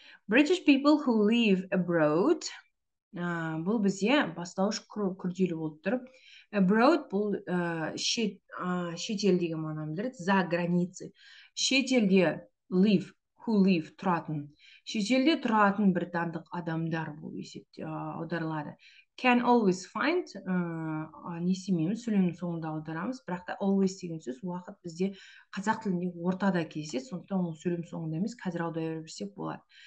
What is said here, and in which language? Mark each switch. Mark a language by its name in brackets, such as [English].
[English] British people who live abroad. [Kazakh] Бұл бізде бастауыш күрделі болып тұрып. Abroad бұл шетел деген мағынаны білдіреді, [Russian] за границей. [Kazakh] Шетелде live, [English] who live [Kazakh] тұратын. Шетелде тұратын британдық адамдар бұл есепте аударылады. [English] Can always find, [Kazakh] не істемейміз, сөйлемнің соңында аударамыз, бірақ та always деген сөз уақыт бізде қазақ тілінде ортада кездеседі, сондықтан ол сөйлем соңында емес, қазір аудара берсек болады.